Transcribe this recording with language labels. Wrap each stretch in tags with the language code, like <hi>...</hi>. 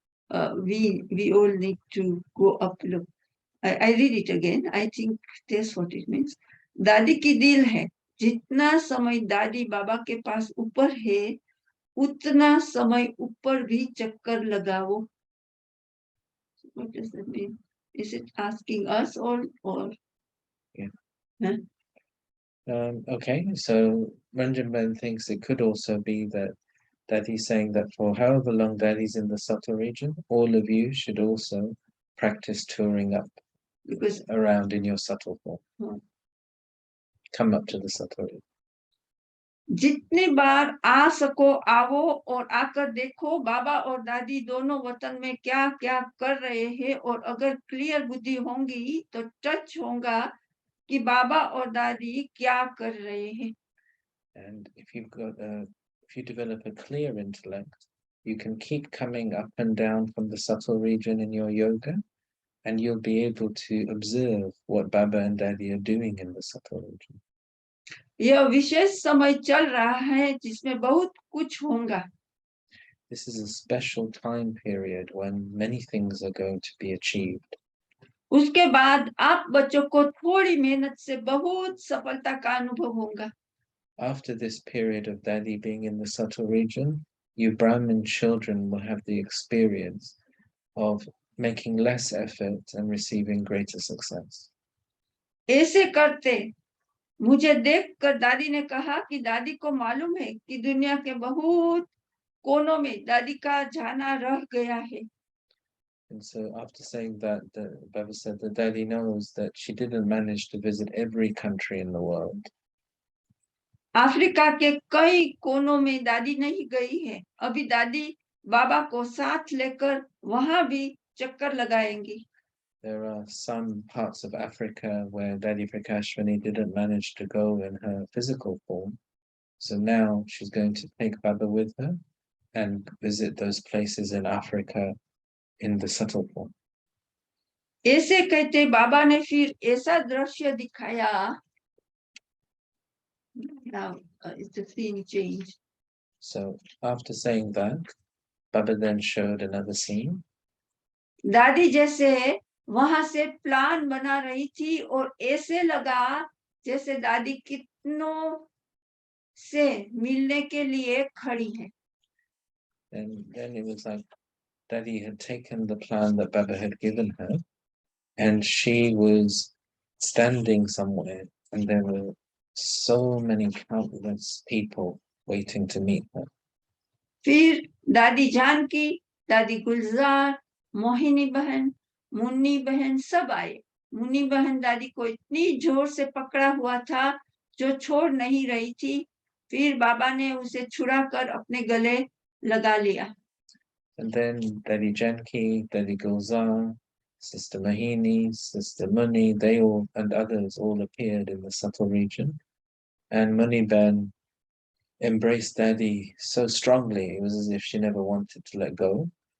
<en>We all need to go up. Look, I read it again. I think that's what it means.</en> <hi>दादी की दिल है, जितना समय दादी बाबा के पास ऊपर है उतना समय ऊपर भी चक्कर लगाओ।</hi> <en>What does that mean? Is it asking us or? Yeah. Huh? Okay, so Ranjan Ben thinks it could also be that Daddy's saying that for however long Daddy's in the subtle region, all of you should also practice touring up Because around in your subtle form. Come up to the subtle region.</en> <hi>जितनी बार आ सको आओ और आकर देखो बाबा और दादी दोनों वतन में क्या क्या कर रहे हैं, और अगर क्लियर बुद्धि होंगी तो टच होगा कि बाबा और दादी क्या कर रहे हैं।</hi> <en>And if you develop a clear intellect, you can keep coming up and down from the subtle region in your yoga, and you'll be able to observe what Baba and Daddy are doing in the subtle region.</en> <hi>यह विशेष समय चल रहा है जिसमें बहुत कुछ होगा.</hi> <en>This is a special time period when many things are going to be achieved.</en> <hi>उसके बाद आप बच्चों को थोड़ी मेहनत से बहुत सफलता का अनुभव होगा.</hi> <en>After this period of Daddy being in the subtle region, you Brahmin children will have the experience of making less effort and receiving greater success.</en> <hi>ऐसे करते मुझे देखकर दादी ने कहा कि दादी को मालूम है कि दुनिया के बहुत कोनों में दादी का जाना रह गया है.</hi> <en>And so after saying that, the Baba said that Daddy knows that she didn't manage to visit every country in the world.</en> <hi>Africa के कई कोनों में दादी नहीं गई है. अभी दादी बाबा को साथ लेकर वहां भी चक्कर लगाएंगी.</hi> <en>There are some parts of Africa where Daddy Prakashvani didn't manage to go in her physical form. So now she's going to take Baba with her and visit those places in Africa in the subtle form.</en> <hi>ऐसे कहते बाबा ने फिर ऐसा दृश्य दिखाया.</hi> <en>Now it's the scene change. So after saying that, Baba then showed another scene.</en> <hi>दादी जैसे वहां से प्लान बना रही थी और ऐसे लगा जैसे दादी कितनों से मिलने के लिए खड़ी है.</hi> <en>And then it was like Daddy had taken the plan that Baba had given her, and she was standing somewhere, and there were so many countless people waiting to meet her.</en> <hi>फिर दादी जानकी, दादी गुलजार, मोहिनी बहन, मुन्नी बहन सब आए. मुन्नी बहन दादी को इतनी जोर से पकड़ा हुआ था जो छोड़ नहीं रही थी. फिर बाबा ने उसे छुड़ाकर अपने गले लगा लिया.</hi> <en>And then Daddy Janki, Daddy Gulzar, Sister Mahini, Sister Muni, they all and others all appeared in the subtle region. And Muni Ben embraced Daddy so strongly, it was as if she never wanted to let go.</en>